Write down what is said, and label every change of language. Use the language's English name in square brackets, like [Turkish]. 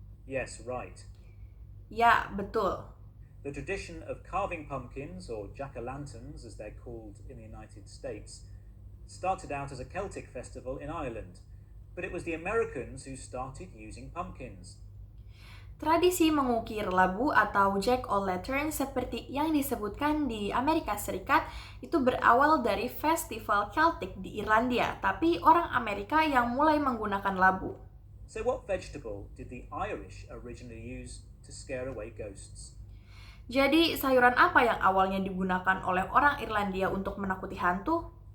[English] Yes, right. [Indonesian] Ya, betul. [English] The tradition of carving pumpkins, or jack-o'-lanterns as they're called in the United States, started out as a Celtic festival in Ireland, but it was the Americans who started using pumpkins. [Indonesian] Tradisi mengukir labu atau jack-o'-lantern seperti yang disebutkan di Amerika Serikat itu berawal dari festival Celtic di Irlandia, tapi orang Amerika yang mulai menggunakan labu. [English] So what vegetable did the Irish originally use to scare away ghosts? [Indonesian] Jadi, sayuran apa yang awalnya digunakan oleh orang Irlandia untuk menakuti hantu?